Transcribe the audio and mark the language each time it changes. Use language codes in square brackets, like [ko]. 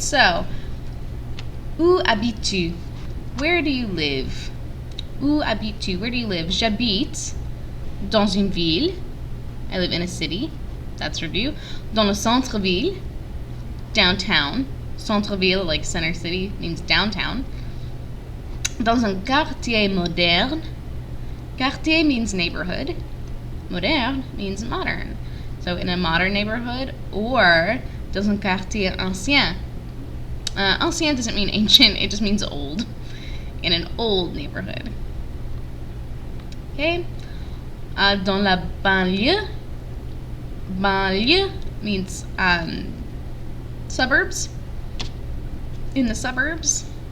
[en] So, [fr] où habites-tu? [en] Where do you live? [fr] Où habites-tu? [en] Where do you live? [fr] J'habite dans une ville. [en] I live in a city. That's review. [fr] Dans le centre-ville, downtown. [en] Centre-ville, like center city, means downtown. [fr] Dans un quartier moderne. [en] Quartier means neighborhood. Moderne means modern. So in a modern neighborhood, or [fr] dans un quartier ancien. [en] Ancien doesn't mean ancient, it just means old. In an old neighborhood. Okay? [fr] Dans la banlieue. [en] Banlieue means suburbs. In the suburbs.